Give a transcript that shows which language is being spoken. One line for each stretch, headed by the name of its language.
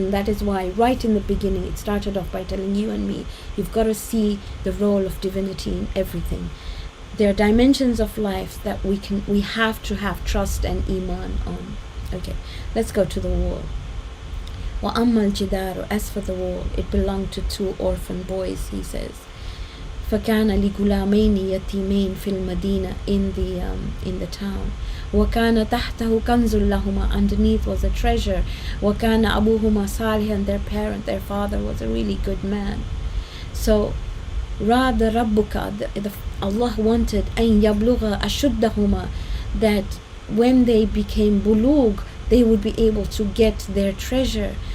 English: And that is why right in the beginning it started off by telling you and me, you've got to see the role of divinity in everything. There are dimensions of life that we have to have trust and iman on. Okay, let's go to the wall.
Arabic: وَأَمَّا الْجِدَارُ,
English: as for the wall, it belonged to two orphan boys, he says.
Arabic: فَكَانَ لِغُلَامَيْنِ يَتِيمَيْنِ فِي الْمَدِينَةِ,
English: in the town.
Arabic: وَكَانَ تَحْتَهُ كَنْزٌ لَهُمَا,
English: underneath was a treasure. وَكَانَ أَبُوهُمَا صَالِحًا, their father was a really good man. So
Arabic: رَادَ رَبُّكَ,
English: Allah wanted
Arabic: أَن يَبْلُغَ أَشُدَّهُمَا,
English: that when they became bulug, they would be able to get their treasure.